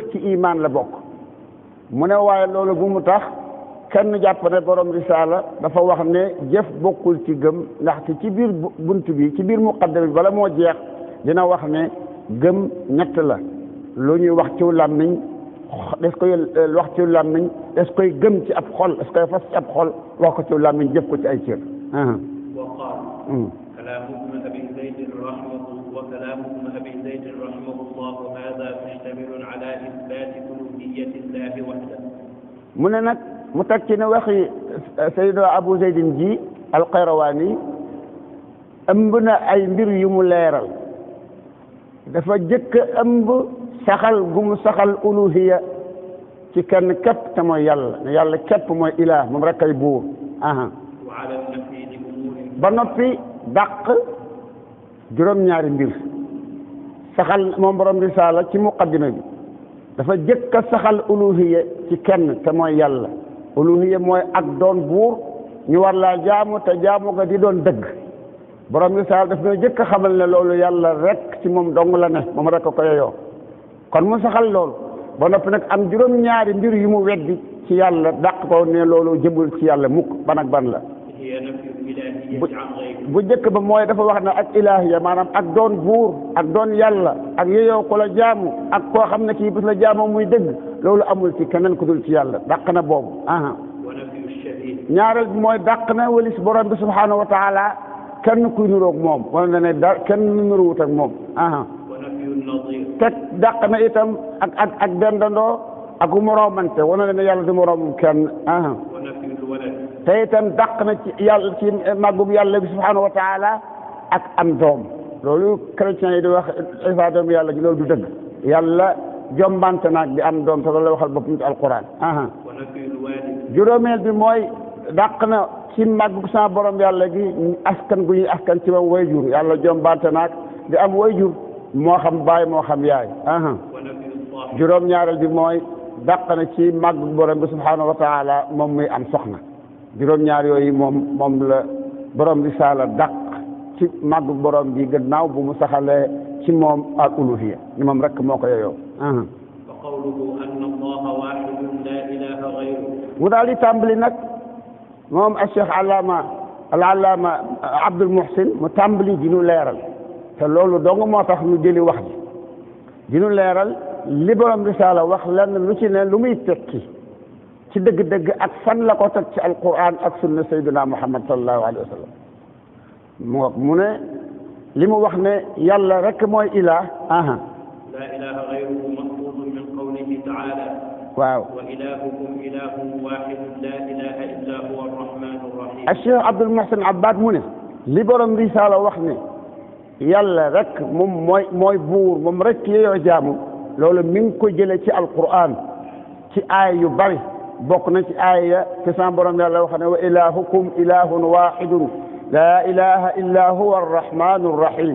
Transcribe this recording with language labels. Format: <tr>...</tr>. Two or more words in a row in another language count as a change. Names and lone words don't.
<wo>ci imaan la bokk mu ne waaye loolu bu mu tax kenn jàpp ne borom risaala dafa wax ne jëf bokkul ci gëm ndaxte ci biir bunt bi ci biir muqaddama bi bala moo jeex dina wax ne gëm ñett la lu ñuy wax ci làmmiñ des koy wax ci làmmiñ des koy gëm ci ab xol des koy fas ci ab xol wax ko ci làmmiñ jëf ko ci ay cër</wo> <ar>وقال كلام ابن أبي زيد رحمه وكلام ابن أبي زيد رحمه الله هذا مشتمل على إثبات ألوهية الله وحده</ar> <wo>mu ne nag mu teg ci ne waxi Seydina Abu Zeydin ji Alqayrawaani ëmb na ay mbir yu mu leeral dafa jëkk ëmb saxal gu mu saxal uluhiya ci kenn képp te mooy yàlla ne yàlla képp mooy ilaah moom rek ay buur aha</wo> <ar>وعلى النفي لأمور</ar> <wo>ba noppi dàq juróom-ñaari mbir saxal moom borom risaala ci muqaddima bi dafa jëkk a saxal uluhiya ci kenn te mooy yàlla uluhiya mooy ak doon buur ñu war laa jaamu te jaamu ga di doon dëgg borom risaala daf ñoo jëkk a xamal ne loolu yàlla rek ci moom dong la ne moom rek ko yeyoo kon mu saxal loolu ba noppi nag am juróom-ñaari mbir yu mu weddi ci yàlla dàq ko ne loolu jëmul ci yàlla mukk ban ak ban la</wo> <ar>هي نفي الإلهية عن غيره</ar> <wo>bu njëkk ba mooy dafa wax ne ak ilaahiya maanaam ak doon buur ak doon yàlla ak yeyoo ko la jaamu ak koo xam ne kii bis la jaamoo muy dëgg loolu amul ci keneen ku dul ci yàlla dàq na boobu aha</wo> <ar>ونفي الشبيه</ar> <wo>ñaareel bi mooy dàq na walis borom bi</wo> <ar>سبحانه وتعالى</ar> <wo>kenn kuy nuroog moom wala na ne kenn nuruwut ak moom aha</wo> <ar>ونفي النظير</ar> <wo>teg dàq na itam ak dendandoo ak moroomante wana na ne yàlla du moroomum kenn aha</wo> <ar>ونفي الولد</ar> <wo>te itam dàq na ci yàlla ci màggug yàlla bi</wo> <ar>سبحانه وتعالى</ar> <wo>ak am doom loolu chrétiens yi di wax Isa doom yàlla ji loolu du dëgg yàlla jombante naag di am doom te loolu la waxal boppam ci alquran aha</wo> <ar>ونفي الوالد</ar> <wo>juróomeel bi mooy dàq na ci màggug sa borom yàlla gi askan gu ñuy askan ci moom wayjur yàlla jombante naag di am wayjur moo xam baay moo xam yaay aha</wo> <ar>ونفي الصاحب</ar> <wo>juróom-ñaareel bi mooy dàq na ci màggug borom bi</wo> <ar>سبحانه وتعالى</ar> <wo>moom muy am soxna juróom-ñaar yooyu moom la borom risaala dàq ci màggu borom bi gannaaw bu mu saxalee ci moom al uluhiya ni moom rek moo ko yeyoo</wo> <ar>وقوله أن الله واحد لا إله غيره</ar> <wo>mu daal di tàmbali nag moom al cheikh al-allaama Abdul Muhsin mu tàmbali di nu leeral te loolu dong moo tax ñu jëli wax ji di nu leeral li borom risaala wax lenn lu ci ne lu muy tekki ci dëgg-dëgg ak fan la ko teg ci alquran ak sunna sayyidina Muhammad</wo> <ar>صلى الله عليه وسلم</ar> <wo>mu ne li mu wax ne yàlla rek mooy ilaah aha</wo> <ar>لا إله غيره مأخوذ من قوله تعالى</ar> <wo>waaw</wo> <ar>وإلهكم إله واحد لا إله إلا هو الرحمن الرحيم</ar> <wo>Cheikh Abdul Muhsin Abbad mu ne li borom risaala wax ne yàlla rek moom mooy buur moom rek yeyoo jaamu loolu mi ngi ko jële ci alquran ci aaya yu bari bokk na ci aaya te sama borom yàlla wax ne</wo> <ar>وإلهكم إله واحد لا إله إلا هو الرحمن الرحيم</ar>